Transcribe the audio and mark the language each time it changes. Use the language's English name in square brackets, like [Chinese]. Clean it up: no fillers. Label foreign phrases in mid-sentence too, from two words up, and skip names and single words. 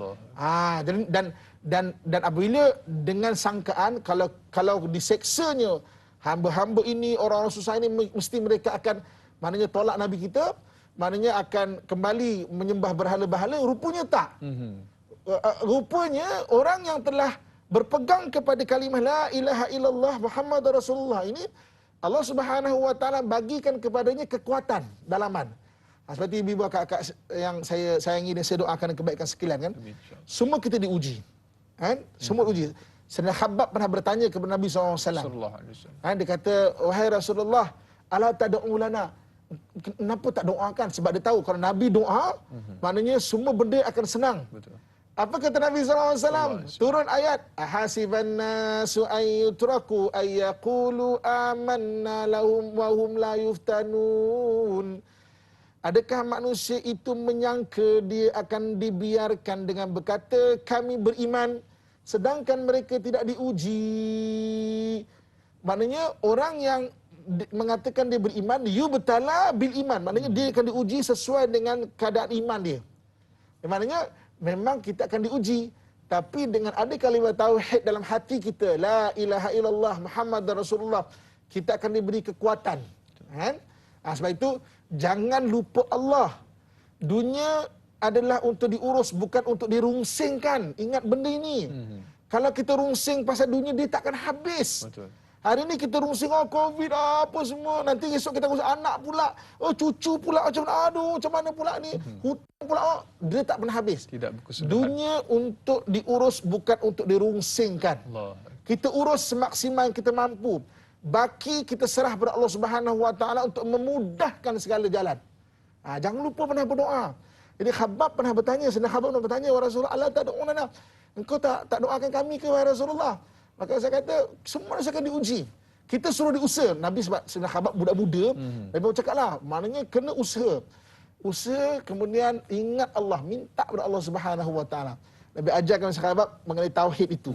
[Malay] Dan apabila dengan sangkaan kalau diseksanya hamba-hamba ini, orang-orang susah ini, mesti mereka akan maknanya tolak Nabi kita, maknanya akan kembali menyembah berhala-berhala, rupanya tak. Rupanya orang yang telah berpegang kepada kalimah [Arabic] لا إله إلا الله محمد رسول الله [Malay] ini, Allah [Arabic] سبحانه وتعالى [Malay] bagikan kepadanya kekuatan dalaman. Seperti ibu kakak yang saya sayangi dan saya doakan kebaikan sekalian kan. Semua kita diuji. Kan? Semua uji. Sayyidina Khabbab pernah bertanya kepada Nabi SAW. Dia kata, wahai Rasulullah, [Arabic] ألا تدعو لنا. [Malay] Kenapa tak doakan? Sebab dia tahu kalau Nabi doa, maknanya semua benda akan senang. Betul. Apa kata Nabi SAW? Turun ayat. [Arabic] أحسب الناس أن يتركوا أن يقولوا آمنا لهم وهم لا يفتنون. [Malay] Adakah manusia itu menyangka dia akan dibiarkan dengan berkata kami beriman sedangkan mereka tidak diuji? Maknanya orang yang mengatakan dia beriman, [Arabic] يبتلى بالإيمان, [Malay] maknanya dia akan diuji sesuai dengan keadaan iman dia. Maknanya memang kita akan diuji, tapi dengan ada kalimat tauhid dalam hati kita, [Arabic] لا إله إلا الله محمد رسول الله, [Malay] kita akan diberi kekuatan. Kan? Sebab itu jangan lupa Allah. Dunia adalah untuk diurus, bukan untuk dirungsingkan. Ingat benda ini. Kalau kita rungsing pasal dunia, dia takkan habis. Betul. Hari ini kita rungsing, COVID, apa semua. Nanti esok kita rungsing anak pula. Cucu pula. Macam mana pula ni. Hutang pula. Dia tak pernah habis. Dunia untuk diurus, bukan untuk dirungsingkan. Allah. Kita urus semaksimal yang kita mampu. Baki kita serah kepada Allah [Arabic] سبحانه وتعالى [Malay] untuk memudahkan segala jalan. Jangan lupa pernah berdoa. Jadi Khabbab pernah bertanya, Sayyidina Khabbab pernah bertanya, "Wahai Rasulullah, [Arabic] الله تدعونا? [Malay] Engkau tak doakan kami ke wahai Rasulullah?" Maka saya kata, semua manusia akan diuji. Kita suruh diusaha. Nabi sebab Sayyidina Khabbab budak-muda, Nabi bercakaplah, maknanya kena usaha. Usaha, kemudian ingat Allah, minta kepada Allah [Arabic] سبحانه وتعالى. [Malay] Nabi ajarkan sahabat mengenai tauhid itu.